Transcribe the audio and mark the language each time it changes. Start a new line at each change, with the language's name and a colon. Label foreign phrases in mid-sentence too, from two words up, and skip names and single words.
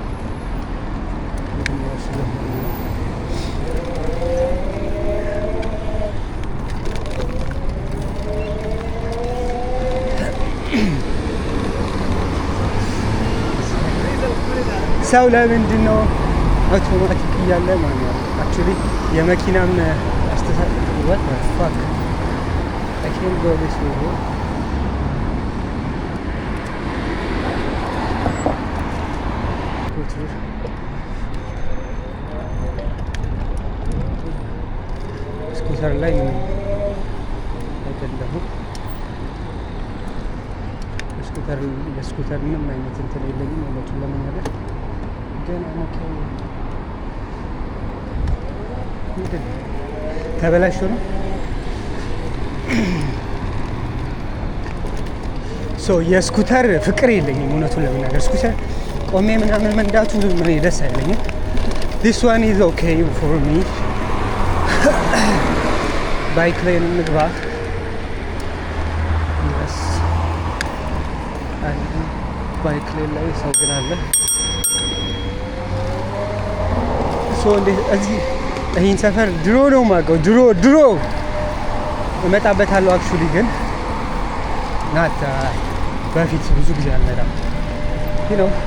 Amharic: ሰው ለምንድን ነው አውቶማቲክ እያለ ማኑዋል አክቹሊ የመኪናም አስተሳሰብ
English: what the fuck I can't go this way
Amharic: ስኩተር ላይ ምን አይደለሁም። የስኩተር ምንም አይነት እንትን የለኝም እውነቱን ለመናገር ግን ተበላሽቶ ነው። የስኩተር ፍቅር የለኝም እውነቱን ለመናገር። ስኩተር ቆሜ ምናምን መንዳቱ ምን ደስ አይለኝም።
English: this one is okay for me
Amharic: ባይክ ላይ እንግባ። ባይክ ላይ ሰው ግን አለ። እዚህ ይህን ሰፈር ድሮ ነው የማውቀው። ድሮ እመጣበታለሁ። አክቹሊ ግን ናት በፊት ብዙ ጊዜ አልመጣም። ነው